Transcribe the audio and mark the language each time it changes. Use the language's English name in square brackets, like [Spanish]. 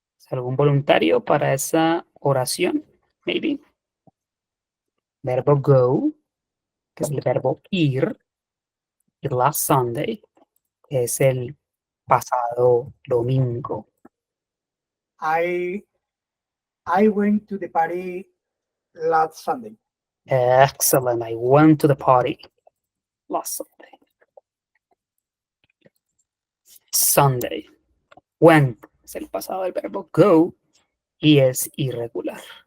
[Spanish] ¿Algún voluntario para esa oración, maybe. Verbo go, que es el verbo ir. Y [English] last Sunday, [Spanish] que es el pasado domingo. [English] I went to the party last Sunday. Excellent. I went to the party last Sunday. Sunday. [Spanish] Went es el pasado del verbo go y es irregular.